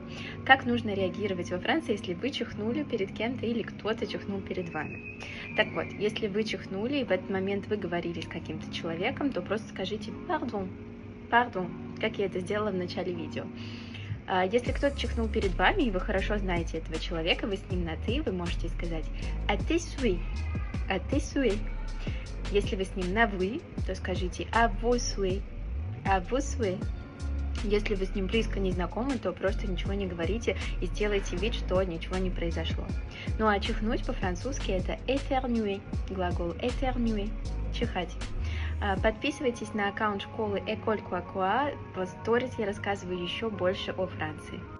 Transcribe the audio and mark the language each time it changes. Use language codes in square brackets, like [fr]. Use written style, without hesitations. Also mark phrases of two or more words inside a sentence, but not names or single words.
[ru] Как нужно реагировать во Франции, если вы чихнули перед кем-то или кто-то чихнул перед вами. Так вот, если вы чихнули и в этот момент вы говорили с каким-то человеком, то просто скажите «пардон», «пардон», как я это сделала в начале видео. Если кто-то чихнул перед вами, и вы хорошо знаете этого человека, вы с ним на «ты», вы можете сказать [fr] «à tes souhaits», «à tes souhaits». [ru] Если вы с ним на «вы», то скажите [fr] «à vos souhaits», «à vos souhaits». [ru] Если вы с ним близко не знакомы, то просто ничего не говорите и сделайте вид, что ничего не произошло. Ну а чихнуть по-французски это éternuer, глагол éternuer, чихать. Подписывайтесь на аккаунт школы École Quoi Quoi, в сторис я рассказываю еще больше о Франции.